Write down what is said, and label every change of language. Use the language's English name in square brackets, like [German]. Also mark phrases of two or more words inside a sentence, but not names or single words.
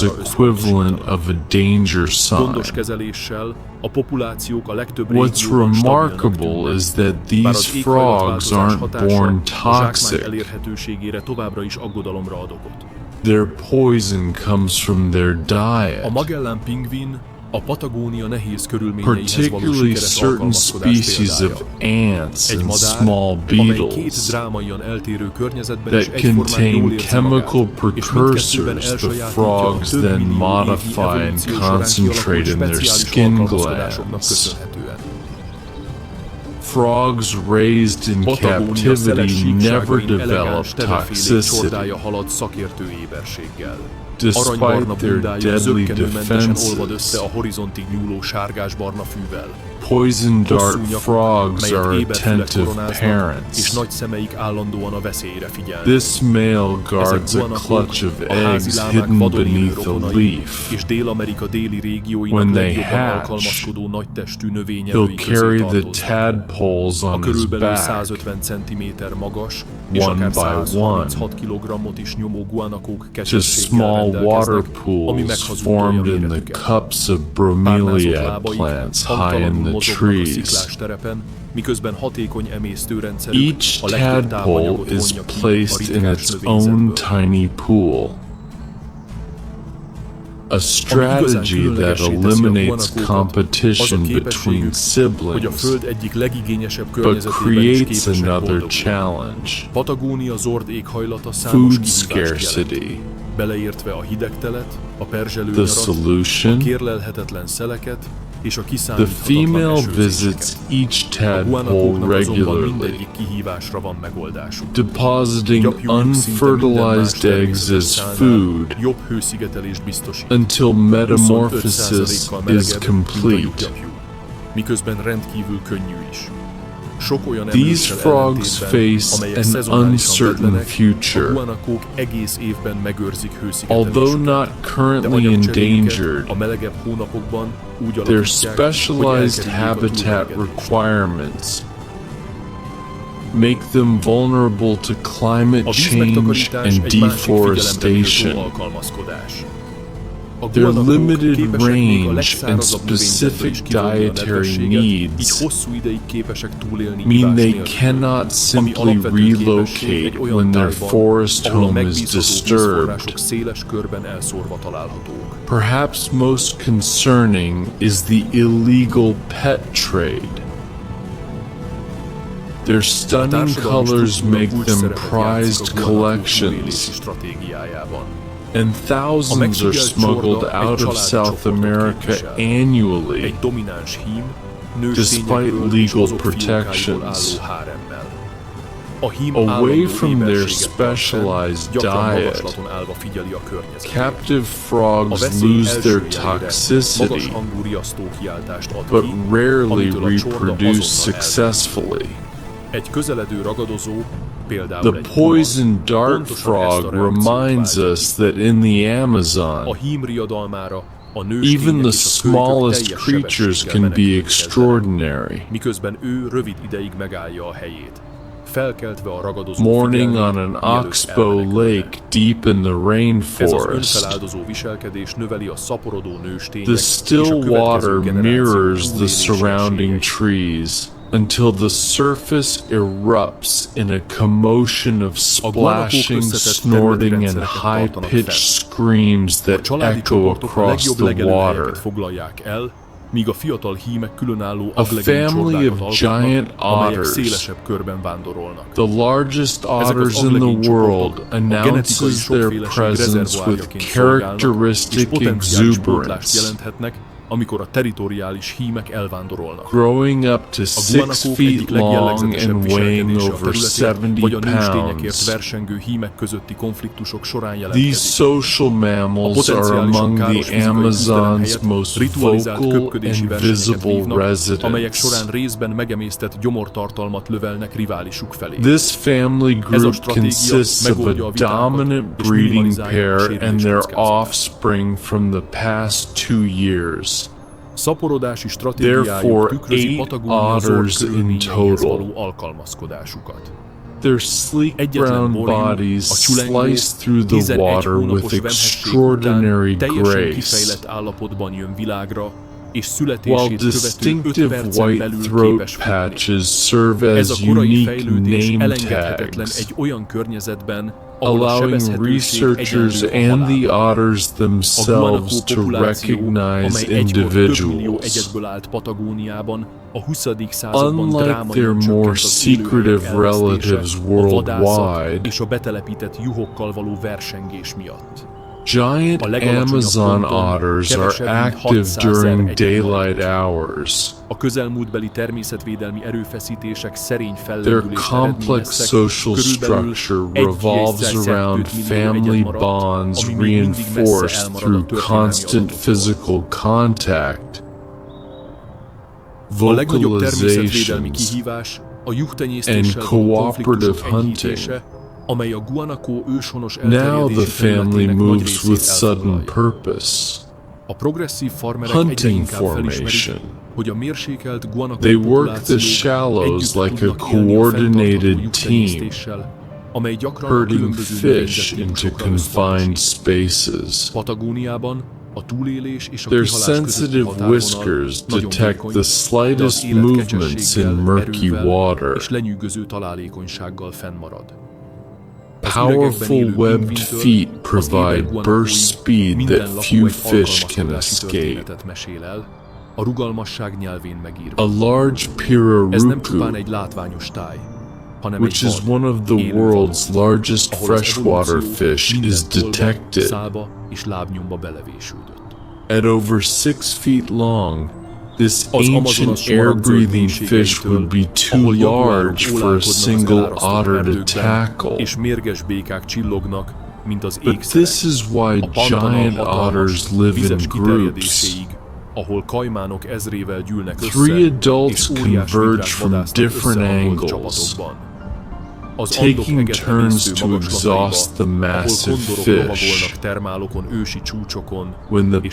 [Hungarian] javítására [English] equivalent [Hungarian] összpontosítanak. [English] of a danger [Hungarian] Gondos [English] sign. [Hungarian] kezeléssel a populációk a legtöbb [English] What's [Hungarian] régióban stabilnak [English] remarkable [Hungarian] tűnnek, [English] is that [Hungarian] bár [English] these [Hungarian] az [English] frogs [Hungarian] éghajlatváltozás [English] aren't [Hungarian] hatása [English] born [Hungarian] a zsákmány [English] toxic. [Hungarian] elérhetőségére továbbra is aggodalomra ad okot. [English] Their poison comes from their [Hungarian] A [English] diet. [Hungarian] Magellán pingvin a Patagónia nehéz körülményeihez való [English] Particularly [Hungarian] sikeres [English] certain [Hungarian] alkalmazkodás [English] species of [Hungarian] példája. [English] ants [Hungarian] Egy [English] and [Hungarian] madár, [English] small [Hungarian] amely két [English] beetles [Hungarian] drámaian eltérő környezetben is [English] that [Hungarian] egyformán [English] contain [Hungarian] jól érzi [English] chemical [Hungarian] magát, és mindkettőben [English] precursors the [Hungarian] elsajátítja a [English] frogs [Hungarian] több [English] then [Hungarian] millió évi [English] modify and [Hungarian] evolúció során [English] concentrate [Hungarian] kialakult [English] in their [Hungarian] speciális [English] skin [Hungarian] alkalmazkodásoknak [English] glands. [Hungarian] köszönhetően. [English] Frogs raised in [Hungarian] Patagónia szeles [English] captivity never [Hungarian] síkságain elegáns [English] develop [Hungarian] tevefélék [English] toxicity, [Hungarian] csordája halad szakértő éberséggel. [English] despite [Hungarian] Aranybarna [English] their [Hungarian] bundája [English] deadly [Hungarian] zökkenőmentesen olvad össze [English] defenses. [Hungarian] a horizontig nyúló sárgásbarna fűvel. [English] Poison dart [Hungarian] Hosszú nyakuk, [English] frogs [Hungarian] melyet [English] are [Hungarian] éberfülek [English] attentive [Hungarian] koronáznak, és [English] parents. [Hungarian] nagy szemeik állandóan a veszélyre figyelnek. [English] This male guards a [Hungarian] guanakók [English] clutch of [Hungarian] a házi [English] eggs [Hungarian] lámák [English] hidden [Hungarian] vadon élő [English] beneath a [Hungarian] rokonai, [English] leaf. [Hungarian] és Dél-Amerika déli régióinak [English] When they [Hungarian] legjobban [English] hatch, [Hungarian] alkalmazkodó nagytestű [English] He'll [Hungarian] növényevői közé [English] carry the [Hungarian] tartoznak. [English] tadpoles [Hungarian] A [English] on his [Hungarian] körülbelül [English] back, [Hungarian] 150 cm magas és [English] one [Hungarian] akár [English] by [Hungarian] 136 kg-ot is nyomó guanakók [English] to [Hungarian] kesességgel [English] small water [Hungarian] rendelkeznek, ami [English] pools [Hungarian] meghazudtolja [English] formed in the [Hungarian] méretüket. [English] cups of [Hungarian] Párnázott [English] bromeliad [Hungarian] lábaik [English] plants high in [Hungarian] hangtalanul [English] the [Hungarian] mozognak a [English] trees. [Hungarian] sziklás terepen, miközben hatékony emésztőrendszerük [English] Each [Hungarian] a legtöbb [English] tadpole [Hungarian] tápanyagot [English] is [Hungarian] vonja ki a [English] placed in [Hungarian] ritkás [English] its own [Hungarian] növényzetből. [English] tiny pool. A strategy that eliminates competition between [Hungarian] hogy a [English] siblings, [Hungarian] Föld egyik legigényesebb [English] but [Hungarian] környezetében is [English] creates [Hungarian] képesek [English] another [Hungarian] boldogulni. [English] challenge: [Hungarian] Patagónia zord éghajlata számos [English] food [Hungarian] kihívást jelent, [English] scarcity. [Hungarian] beleértve a hidegtelet, a perzselő [English] The [Hungarian] nyarat, a [English] solution? [Hungarian] kérlelhetetlen szeleket és a [English] The [Hungarian] kiszámíthatatlan [English] female [Hungarian] esőzéseket. [English] visits each [Hungarian] A [English] tadpole [Hungarian] guanakóknak azonban [English] regularly, [Hungarian] mindegyik kihívásra van megoldásuk. [English] depositing [Hungarian] Gyapjújuk szinte minden más [English] unfertilized eggs [Hungarian] természetes [English] as [Hungarian] szálnál [English] food [Hungarian] jobb hőszigetelést biztosít. [English] until metamorphosis [Hungarian] 25%-kal [English] is [Hungarian] melegebb, mint a [English] complete. [Hungarian] lyukgyapjú, miközben rendkívül könnyű is. Sok olyan [English] These [Hungarian] emlőssel [English] frogs [Hungarian] ellentétben, [English] face [Hungarian] amelyek [English] an [Hungarian] szezonálisan [English] uncertain [Hungarian] vedlenek, a [English] future. [Hungarian] guanakók egész évben megőrzik hőszigetelésüket. [English] Although not [Hungarian] De [English] currently [Hungarian] anyagcseréjüket [English] endangered, [Hungarian] a melegebb hónapokban úgy [English] their [Hungarian] alakítják, hogy [English] specialized [Hungarian] elkerüljék a [English] habitat [Hungarian] túlmelegedést. [English] requirements make them vulnerable to climate [Hungarian] A [English] change [Hungarian] vízmegtakarítás [English] and [Hungarian] egy másik figyelemre méltó [English] deforestation. [Hungarian] alkalmazkodás. A [English] Their [Hungarian] guanakók [English] limited [Hungarian] képesek még a [English] range [Hungarian] legszárazabb [English] and [Hungarian] növényzetbe [English] specific [Hungarian] is kivonni a [English] dietary [Hungarian] nedvességet, így [English] needs [Hungarian] hosszú ideig képesek túlélni [English] mean [Hungarian] ivás [English] they [Hungarian] nélkül. [English] cannot simply [Hungarian] alapvető képesség [English] relocate [Hungarian] egy olyan [English] when their [Hungarian] tájban, [English] forest [Hungarian] ahol a [English] home is [Hungarian] megbízható [English] disturbed. [Hungarian] vízforrások széles körben elszórva találhatók. [English] Perhaps most concerning is the illegal pet trade. Their stunning [Hungarian] Társadalmi [English] colors [Hungarian] struktúra [English] make [Hungarian] kulcs [English] them [Hungarian] szerepet játszik [English] prized [Hungarian] a guanakók túlélési [English] collections, [Hungarian] stratégiájában. [English] and thousands are [Hungarian] megfigyelt [English] smuggled [Hungarian] csorda egy [English] out of [Hungarian] családi [English] South [Hungarian] csoportot [English] America [Hungarian] képvisel. [English] annually, [Hungarian] Egy domináns hím, [English] Despite [Hungarian] nőstényekből és [English] legal [Hungarian] azok fiókáiból [English] protections. [Hungarian] álló háremmel. A hím [English] Away [Hungarian] állandó [English] from their [Hungarian] éberséget tart fenn, [English] specialized [Hungarian] gyakran [English] diet, [Hungarian] magaslaton állva figyeli a környezetét. [English] captive [Hungarian] A [English] frogs [Hungarian] veszély [English] lose their [Hungarian] első jelére [English] toxicity, [Hungarian] magas hangú riasztó kiáltást ad [English] but [Hungarian] ki, [English] rarely [Hungarian] amitől a csorda [English] reproduce [Hungarian] azonnal [English] successfully. [Hungarian] Egy közeledő ragadozó, például [English] The [Hungarian] egy [English] poison dart [Hungarian] pontosan ezt a [English] frog [Hungarian] reakciót [English] reminds [Hungarian] váltja [English] us [Hungarian] ki. [English] that in the [Hungarian] A [English] Amazon, [Hungarian] hím riadalmára a [English] even [Hungarian] nőstények [English] the [Hungarian] és a kölykök [English] smallest [Hungarian] teljes [English] creatures [Hungarian] sebességgel [English] can be [Hungarian] menekülni kezdenek, [English] extraordinary. [Hungarian] miközben ő rövid ideig megállja a helyét, felkeltve a ragadozó [English] Morning [Hungarian] figyelmét, [English] on an [Hungarian] mielőtt [English] oxbow [Hungarian] elmenekülne. [English] lake deep in the [Hungarian] Ez az [English] rainforest, [Hungarian] önfeláldozó viselkedés növeli a szaporodó nőstények [English] the [Hungarian] és a [English] still [Hungarian] következő [English] water [Hungarian] generációk [English] mirrors the [Hungarian] túlélési [English] surrounding [Hungarian] esélyeit. [English] trees until the surface erupts in a commotion of splashing, snorting, and high-pitched screams [Hungarian] A [English] that [Hungarian] családi [English] echo [Hungarian] csoportok a [English] across [Hungarian] legjobb [English] the [Hungarian] legelőhelyeket [English] water. [Hungarian] foglalják el, míg a fiatal hímek különálló [English] A [Hungarian] aglegény [English] family [Hungarian] csordákat [English] of giant [Hungarian] alkotnak, amelyek [English] otters, [Hungarian] szélesebb körben vándorolnak. [English] the largest [Hungarian] Ezek az [English] otters in [Hungarian] aglegény [English] the world, [Hungarian] csoportok a genetikai [English] announces their [Hungarian] sokféleség [English] presence with [Hungarian] rezervoárjaként szolgálnak, és [English] characteristic [Hungarian] potenciális pótlást [English] exuberance. [Hungarian] jelenthetnek, amikor a territoriális hímek elvándorolnak. [English] growing up to [Hungarian] A [English] 6 [Hungarian] guanakók [English] feet [Hungarian] egyik [English] long [Hungarian] legjellegzetesebb [English] and weighing [Hungarian] viselkedése a [English] over [Hungarian] területén, [English] 70 [Hungarian] vagy a nőstényekért [English] pounds. [Hungarian] versengő hímek közötti konfliktusok során [English] These [Hungarian] jelentkezik. [English] social [Hungarian] A [English] mammals are [Hungarian] potenciálisan [English] among [Hungarian] káros [English] the [Hungarian] fizikai küzdelem [English] Amazon's [Hungarian] helyett [English] most [Hungarian] ritualizált [English] vocal [Hungarian] köpködési [English] and [Hungarian] versenyeket [English] visible [Hungarian] vívnak, amelyek [English] residents. [Hungarian] során részben megemésztett gyomortartalmat lövelnek riválisuk felé. [English] This family [Hungarian] Ez a [English] group [Hungarian] stratégia [English] consists of [Hungarian] megoldja [English] a [Hungarian] a vitákat [English] dominant [Hungarian] és [English] breeding [Hungarian] minimalizálja a [English] pair [Hungarian] sérülés [English] and their [Hungarian] kockázatát. [English] offspring from the past 2 years. [Hungarian] Szaporodási stratégiájuk [English] Therefore, [Hungarian] tükrözi [English] 8 [Hungarian] Patagónia zord [English] otters in [Hungarian] körülményeihez [English] total. [Hungarian] való alkalmazkodásukat. [English] Their sleek [Hungarian] Egyetlen [English] brown [Hungarian] morin, [English] bodies [Hungarian] a csülengó [English] slice through the [Hungarian] 11 [English] water [Hungarian] hónapos [English] with [Hungarian] vemhesség után [English] extraordinary [Hungarian] teljesen [English] grace, [Hungarian] kifejlett állapotban jön világra, és [English] while [Hungarian] születését követő 5 [English] distinctive [Hungarian] percen [English] white [Hungarian] belül [English] throat [Hungarian] képes futni. [English] patches serve [Hungarian] Ez [English] as [Hungarian] a korai [English] unique [Hungarian] fejlődés [English] name [Hungarian] elengedhetetlen [English] tags, [Hungarian] egy olyan környezetben, ahol a [English] allowing [Hungarian] sebezhetőség [English] researchers [Hungarian] egyenlő a [English] and the [Hungarian] halállal. [English] otters [Hungarian] A [English] themselves [Hungarian] guanakó [English] to [Hungarian] populáció, [English] recognize [Hungarian] amely egykor több millió [English] individuals. [Hungarian] egyedből állt Patagóniában, a 20. században [English] Unlike [Hungarian] drámaian [English] their [Hungarian] csökkent [English] more [Hungarian] az élőhelyek [English] secretive [Hungarian] elvesztése, [English] relatives [Hungarian] a vadászat [English] worldwide, [Hungarian] és a betelepített juhokkal való versengés miatt. [English] giant [Hungarian] A legalacsonyabb [English] Amazon [Hungarian] ponton [English] otters are [Hungarian] kevesebb, mint [English] active [Hungarian] 600 [English] during [Hungarian] egyenlet. [English] daylight hours. [Hungarian] A közelmúltbeli természetvédelmi erőfeszítések szerény [English] Their [Hungarian] fellendülést [English] complex [Hungarian] eredményeztek, [English] social [Hungarian] körülbelül [English] structure [Hungarian] 1 [English] revolves [Hungarian] jégyszer [English] around [Hungarian] 102 millió [English] family [Hungarian] egyed maradt, [English] bonds [Hungarian] ami még mindig messze [English] reinforced [Hungarian] elmarad a [English] through [Hungarian] történelmi [English] constant [Hungarian] adatoktól. [English] physical contact, [Hungarian] A legnagyobb természetvédelmi [English] vocalizations, [Hungarian] kihívás a juhtenyésztéssel [English] and [Hungarian] való [English] cooperative [Hungarian] konfliktusok [English] hunting. [Hungarian] enyhítése, amely a guanakó őshonos [English] Now the [Hungarian] elterjedési [English] family [Hungarian] területének nagy [English] moves [Hungarian] részét [English] with sudden [Hungarian] elfoglalja. [English] purpose. [Hungarian] A progresszív farmerek egyre [English] Hunting [Hungarian] inkább felismerik, [English] formation. [Hungarian] hogy a mérsékelt guanakó [English] They work the [Hungarian] populációk [English] shallows [Hungarian] együtt [English] like a [Hungarian] tudnak élni a [English] coordinated [Hungarian] fenntartható [English] team, [Hungarian] juhtenyésztéssel, amely gyakran a [English] herding [Hungarian] különböző [English] fish [Hungarian] növényzeti [English] into [Hungarian] típusokra [English] confined [Hungarian] összpontosít. [English] spaces. [Hungarian] Patagóniában a túlélés és a [English] Their [Hungarian] kihalás közötti [English] sensitive [Hungarian] határvonal [English] whiskers [Hungarian] nagyon [English] detect [Hungarian] vékony, [English] the [Hungarian] de az [English] slightest [Hungarian] élet [English] movements in [Hungarian] kecsességgel, [English] murky [Hungarian] erővel [English] water. [Hungarian] és lenyűgöző találékonysággal fennmarad. Az [English] Powerful [Hungarian] üregekben élő [English] webbed [Hungarian] pingvintől [English] feet [Hungarian] az [English] provide [Hungarian] éber guanakóig [English] burst speed [Hungarian] minden [English] that [Hungarian] lakó [English] few [Hungarian] egy [English] fish can [Hungarian] alkalmazkodási [English] escape. [Hungarian] történetet mesél el, a rugalmasság nyelvén megírva. [English] A large [Hungarian] Ez nem csupán [English] pirarucu, [Hungarian] egy látványos táj, hanem [English] which [Hungarian] egy [English] is [Hungarian] vad, [English] one of the [Hungarian] élő [English] world's [Hungarian] való, [English] largest [Hungarian] ahol az [English] freshwater [Hungarian] evolúció [English] fish [Hungarian] minden [English] is [Hungarian] tollba, [English] detected. [Hungarian] szálba és lábnyomba belevésődött. [English] At over 6 feet long, this [Hungarian] Az [English] ancient [Hungarian] amazonas somarok [English] air-breathing [Hungarian] zöld [English] fish would be too [Hungarian] ahol jaguárok [English] large for a [Hungarian] ólálkodnak az [English] single [Hungarian] elárasztott [English] otter to [Hungarian] erdőkben, [English] tackle. [Hungarian] és mérges békák csillognak, mint az [English] But [Hungarian] ékszerek. [English] this is why [Hungarian] A pantanal [English] giant [Hungarian] hatalmas, [English] otters live in [Hungarian] vizes [English] groups. [Hungarian] kiterjedéséig, ahol kajmánok ezrével gyűlnek össze, [English] 3 adults [Hungarian] és óriás [English] converge [Hungarian] vidrák [English] from [Hungarian] vadásznak [English] different [Hungarian] összehangolt [English] angles, [Hungarian] csapatokban. Az andok [English] taking [Hungarian] eget [English] turns [Hungarian] emésztő [English] to [Hungarian] magaslataiba, [English] exhaust the [Hungarian] ahol [English] massive [Hungarian] kondorok [English] fish. [Hungarian] lovagolnak termálokon, ősi csúcsokon, [English] When the